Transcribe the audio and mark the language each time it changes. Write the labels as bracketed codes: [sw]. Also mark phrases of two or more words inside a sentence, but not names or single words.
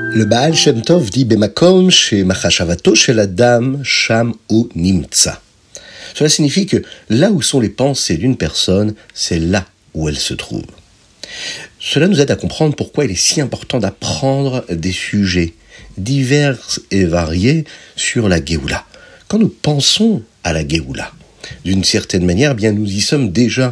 [fr] Le Baal Shem Tov dit [he] במקום שמחשבתו של אדם שם הוא נמצא. [fr] Cela signifie que là où sont les pensées d'une personne, c'est là où elle se trouve. Cela nous aide à comprendre pourquoi il est si important d'apprendre des sujets divers et variés sur la Géoula. Quand nous pensons à la Géoula, d'une certaine manière, bien nous y sommes déjà.